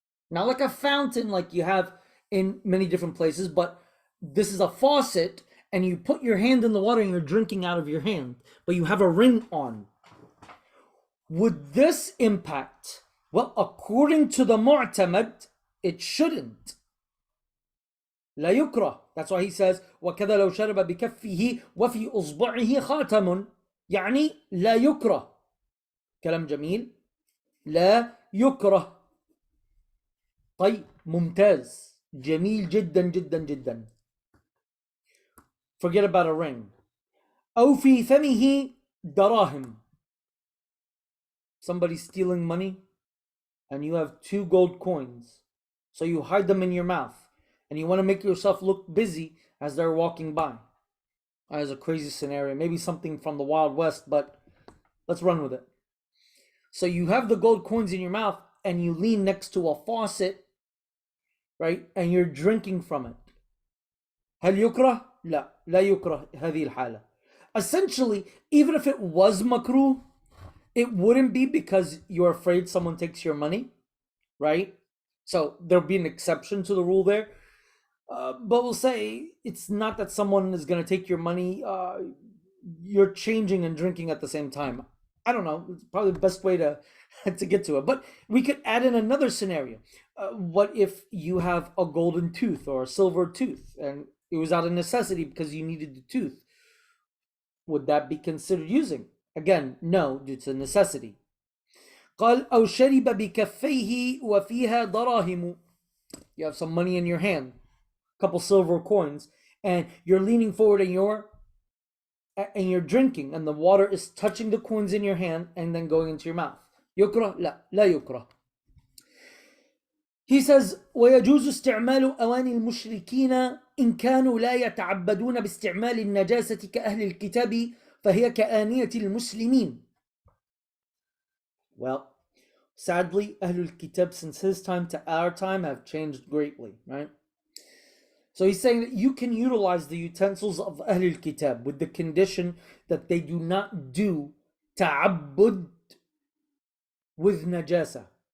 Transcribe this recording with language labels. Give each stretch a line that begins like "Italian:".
English: Not like a fountain like you have in many different places, but this is a faucet and you put your hand in the water and you're drinking out of your hand, but you have a ring on. Would this impact? Well, according to the Mu'tamad, it shouldn't.
Arabic: لا يكره.
English: That's why he says
Arabic: وكذا لو شرب بكفه وفي أصبعه خاتم, لا يكره. كلام جميل. لا يكره. طيب, ممتاز, جميل جدا جدا جدا.
English: Forget about a ring.
Arabic: أو في فمه دراهم.
English: Somebody's stealing money and you have 2 gold coins. So you hide them in your mouth. And you want to make yourself look busy as they're walking by. That is a crazy scenario. Maybe something from the Wild West, but let's run with it. So you have the gold coins in your mouth and you lean next to a faucet, right? And you're drinking from it.
Arabic: هل يكره؟ لا يكره هذه الحالة.
English: Essentially, even if it was makruh, it wouldn't be because you're afraid someone takes your money, right? So there'll be an exception to the rule there. But we'll say it's not that someone is going to take your money. You're changing and drinking at the same time. I don't know. It's probably the best way to get to it. But we could add in another scenario. What if you have a golden tooth or a silver tooth and it was out of necessity because you needed the tooth? Would that be considered using? Again, no, due to necessity.
Arabic: قال أو شرب بكفيه وفيها دراهم.
English: You have some money in your hand, a couple silver coins, and you're leaning forward and you're drinking, and the water is touching the coins in your hand and then going into your mouth.
Arabic: يكره؟ لا يكره.
English: He says
Arabic: ويجوز استعمال أواني المشركين إن كانوا لا يتعبدون باستعمال النجاسة كأهل الكتاب فهي كآنية المسلمين.
English: Well, sadly, Ahlul Kitab since his time to our time have changed greatly, right? So he's saying that you can utilize the utensils of Ahlul Kitab with the condition that they do not do ta'abbud with najasa.